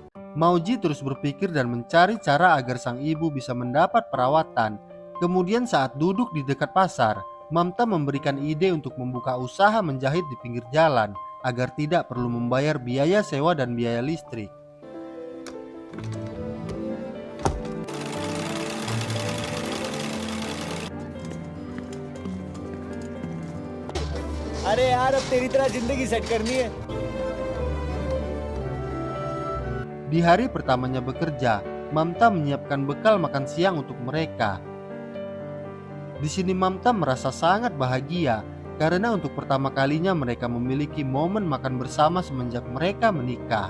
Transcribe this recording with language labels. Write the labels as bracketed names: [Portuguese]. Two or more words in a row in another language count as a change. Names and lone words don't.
[Indonesian] Mauji terus berpikir dan mencari cara agar sang ibu bisa mendapat perawatan. Kemudian saat duduk di dekat pasar, Mamta memberikan ide untuk membuka usaha menjahit di pinggir jalan agar tidak perlu membayar biaya sewa dan biaya listrik. [Hindi] अरे यार अब तेरी तरह जिंदगी सेट करनी है। [Indonesian] Di hari pertamanya bekerja, Mamta menyiapkan bekal makan siang untuk mereka. Di sini Mamta merasa sangat bahagia karena untuk pertama kalinya mereka memiliki momen makan bersama semenjak mereka menikah.